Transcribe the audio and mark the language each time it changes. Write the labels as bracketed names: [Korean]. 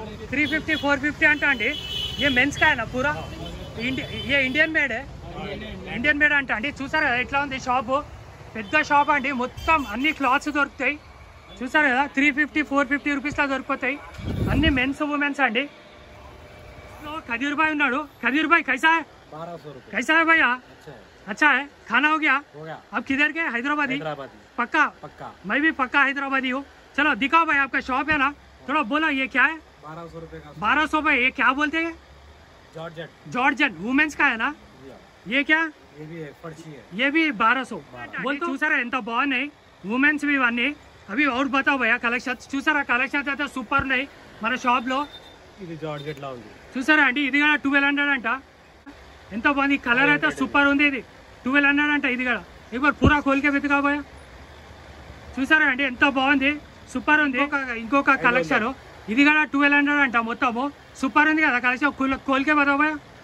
[Telugu] 350 450 అంట అండి [Hindi] ये मेंस का है ना पूरा ये इंडियन मेड है [Telugu] ఇండియన్ మేడ్ అంట అండి చూసారు కదా ఎట్లా ఉంది షాపు పెద్ద షాప్ అండి మొత్తం అన్ని క్లాత్స్ దొరుకుతాయి చూసారు కదా 350 450 రూపీస్ లా దొరుకుతాయి అన్ని మెన్స్ ఉమెన్స్ అండి खदीर भाई ఉన్నాడు [Hindi] खदीर भाई कैसा है 1200 रुपए कैसा है भैया अच्छा है खाना हो गया हो गया। अब किधर के हैदराबादी पक्का पक्का मैं भी पक्का हैदराबादी हूँ चलो दिखाओ भाई आपका शॉप है ना थोड़ा बोलो ये क्या है 1200 रुपए का 1200 भाई ये क्या बोलते हैं जॉर्जेट जॉर्जन वुमेन्स का है ना ये क्या ये भी है फर्ची है ये भी 1200 बोल [Telugu] చూసారా ఎంత బాగున్నాయి ఉమెన్స్ भी ఇవన్నీ అవి [Hindi] और बताओ भैया [Telugu] కలెక్షన్స్ చూసారా కలెక్షన్స్ అయితే సూపర్ ఉన్నాయి మన షాప్ లో ఇది జార్జెట్ లా ఉంది చూసారా అండి ఇది కూడా 1200 అంట ఎంత బాగుంది కలర్ అయితే సూపర్ ఉంది ఇది 1200 అంట ఇది కూడా [Hindi] एक पूरा खोल के [Telugu] వెతకా భయ్యా చూసారా అండి ఎంత బాగుంది సూపర్ ఉంది ఇంకొక కలెక్షన్ ఇది కూడా 1200 అంట మొత్తము సూపర్ ఉంది కదా కలెక్షన్ [Hindi] खोल के बताओ भैया